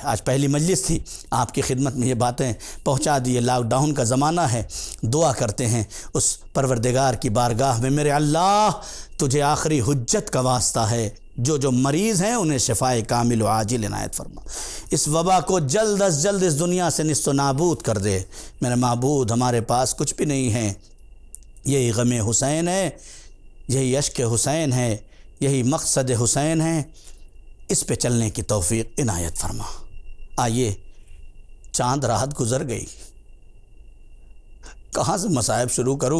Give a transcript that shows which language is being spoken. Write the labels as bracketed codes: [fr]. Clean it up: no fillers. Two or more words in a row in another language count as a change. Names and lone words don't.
[ur] آج پہلی مجلس تھی، آپ کی خدمت میں یہ باتیں پہنچا دیے۔ لاک ڈاؤن کا زمانہ ہے، دعا کرتے ہیں اس پروردگار کی بارگاہ میں، میرے اللہ تجھے آخری حجت کا واسطہ ہے، جو مریض ہیں انہیں شفائے کامل و عاجل عنایت فرما، اس وبا کو جلد از جلد اس دنیا سے نیست و نابود کر دے۔ میرے معبود ہمارے پاس کچھ بھی نہیں ہے، یہی غم حسین ہے، یہی اشک حسین ہے، یہی مقصد حسین ہے، اس پہ چلنے کی توفیق عنایت فرما۔ آئیے، چاند رات گزر گئی، کہاں سے مصائب شروع کروں؟